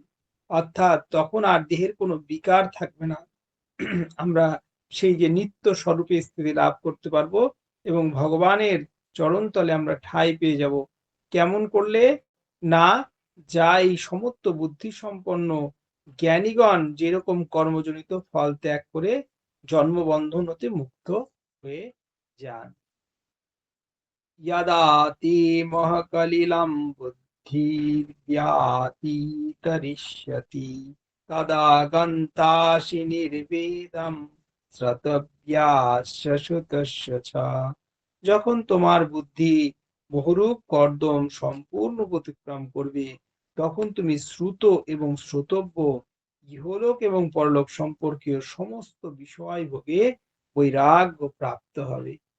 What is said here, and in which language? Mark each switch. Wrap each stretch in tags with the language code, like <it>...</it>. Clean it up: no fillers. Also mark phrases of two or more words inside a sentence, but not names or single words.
<bn>অর্থাৎ তখন আর দেহের কোনো বিকার থাকবে না, আমরা সেই যে নিত্য স্বরূপে স্থিতি লাভ করতে পারবো এবং ভগবানের চরণতলে আমরা ঠাঁই পেয়ে যাব। কেমন করলে না, যা এই সমস্ত বুদ্ধি সম্পন্ন জ্ঞানীগণ যেরকম কর্মজনিত ফল ত্যাগ করে জন্মবন্ধন হতে মুক্ত হয়ে যান।</bn> <sa>यदा ते महकलिलं बुद्धिर्व्यातीतरिष्यति तदा गन्तासि निर्वेदं শ্রোতব্যাস্য শ্রুতস্য চ।</sa> <bn>যখন তোমার বুদ্ধি বহুরূপ কর্দম সম্পূর্ণ অতিক্রম করবে, তখন তুমি শ্রুত এবং শ্রোতব্য ইহলোক এবং পরলোক সম্পর্কীয় সমস্ত বিষয় ভোগে বৈরাগ্য প্রাপ্ত হবে।</bn>